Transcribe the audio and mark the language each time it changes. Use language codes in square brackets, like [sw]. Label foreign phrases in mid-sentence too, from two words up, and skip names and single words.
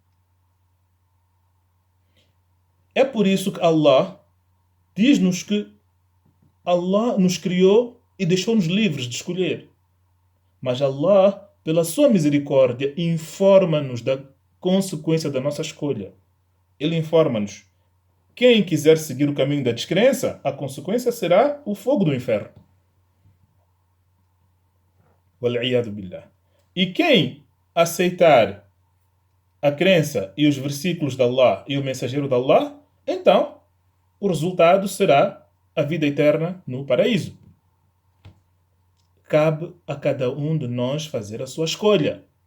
[pt] É por isso que Allah diz-nos que Allah nos criou e deixou-nos livres de escolher. Mas Allah, pela sua misericórdia, informa-nos da consequência da nossa escolha. Ele informa-nos. Quem quiser seguir o caminho da descrença, a consequência será o fogo do inferno. [ar] والعياذ بالله. [pt] E quem aceitar a crença e os versículos de Allah e o mensageiro de Allah, então o resultado será a vida eterna no paraíso. Cabe a cada um de nós fazer a sua escolha.